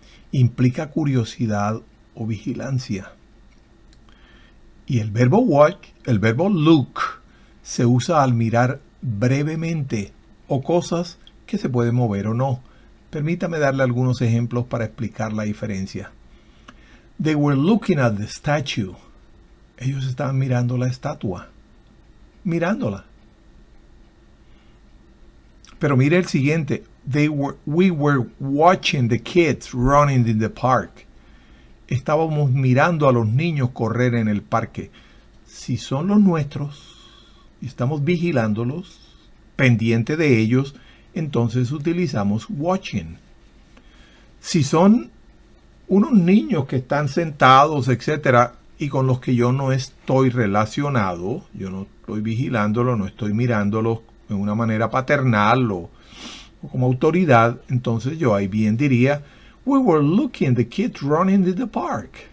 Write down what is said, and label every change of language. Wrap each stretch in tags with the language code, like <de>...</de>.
<es>Implica curiosidad o vigilancia. Y el verbo watch, el verbo look, se usa al mirar brevemente o cosas que se pueden mover o no. Permítame darle algunos ejemplos para explicar la diferencia.</es> <en>They were looking at the statue.</en> <es>Ellos estaban mirando la estatua. Mirándola. Pero mire el siguiente.</es> <en>We were watching the kids running in the park.</en> <es>Estábamos mirando a los niños correr en el parque. Si son los nuestros y estamos vigilándolos, pendiente de ellos, entonces utilizamos watching. Si son unos niños que están sentados, etcétera, y con los que yo no estoy relacionado, yo no estoy vigilándolos, no estoy mirándolos de una manera paternal o como autoridad, entonces yo ahí bien diría,</es> <en>we were looking the kids running in the park.</en>